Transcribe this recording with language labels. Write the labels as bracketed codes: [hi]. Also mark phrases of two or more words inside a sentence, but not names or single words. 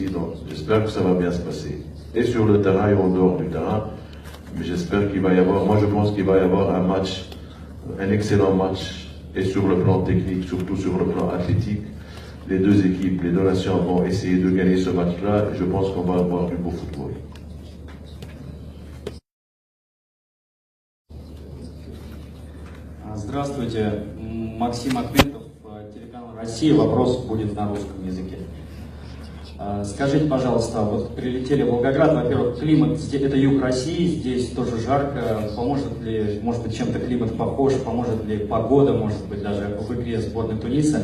[fr] Donc j'espère que ça va bien se passer. Et sur le terrain et en dehors du terrain. Mais j'espère qu'il va y avoir, moi je pense qu'il va y avoir un match, un excellent match, et sur le plan technique, surtout sur le plan athlétique. Les deux équipes, les deux nations vont essayer de gagner ce match-là, et je pense qu'on va avoir du beau football. [ru] Здравствуйте, Максим Ахметов, телеканал «Россия». Вопрос будет на русском языке. Скажите, пожалуйста, вот прилетели в Волгоград, во-первых, климат, это юг России, здесь тоже жарко, поможет ли, может быть, чем-то климат похож, поможет ли погода, может быть, даже в игре сборной Туниса?